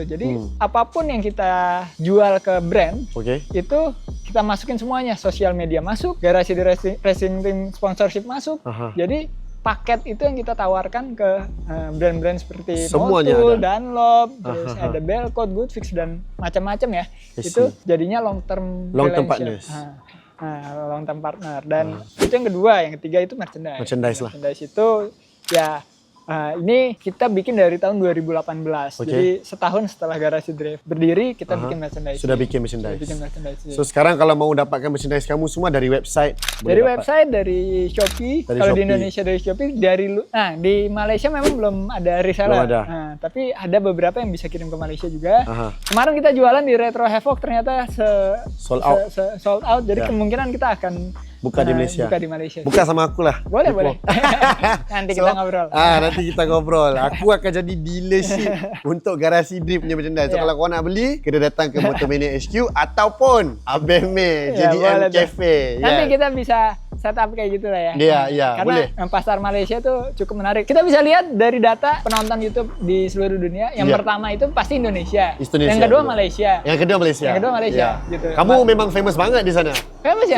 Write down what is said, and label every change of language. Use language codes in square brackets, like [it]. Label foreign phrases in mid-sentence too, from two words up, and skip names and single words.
[id] Jadi apapun yang kita jual ke brand, itu kita masukin semuanya. Sosial media masuk, Garasi Drift Racing Team sponsorship masuk. Jadi paket itu yang kita tawarkan ke brand-brand seperti Motul, Dunlop, terus ada Belcoat, Goodfix dan macam-macam ya. Itu jadinya [en] long term partners. Long term partner. [id] Dan itu yang kedua, yang ketiga itu merchandise. Merchandise itu ya ini kita bikin dari tahun 2018. Jadi setahun setelah Garasi Drift berdiri, kita bikin merchandise. Sudah bikin merchandise. So sekarang kalau mau dapatkan merchandise kamu semua dari website? Dari website, dari Shopee. Kalau di Indonesia dari Shopee, di Malaysia memang belum ada reseller. Tapi ada beberapa yang bisa kirim ke Malaysia juga. Kemarin kita jualan di Retro Havoc ternyata [en] sold out. [id] Jadi kemungkinan kita akan buka di Malaysia. Buka sama aku lah. Boleh. Nanti kita ngobrol. [ms] Nanti kita ngobrol. Aku akan jadi dealership untuk Garasi Drift punya merchandise. So kalau kau nak beli, kena datang ke Motomania HQ ataupun Abeme JDM Cafe. [id] Nanti kita bisa setup kayak gitu lah ya. Iya, boleh. Karena pasar Malaysia tuh cukup menarik. Kita bisa lihat dari data penonton YouTube di seluruh dunia. Yang pertama itu pasti Indonesia. Yang kedua Malaysia. Yang kedua Malaysia. Gitu. Kamu memang famous banget di sana. Famous ya?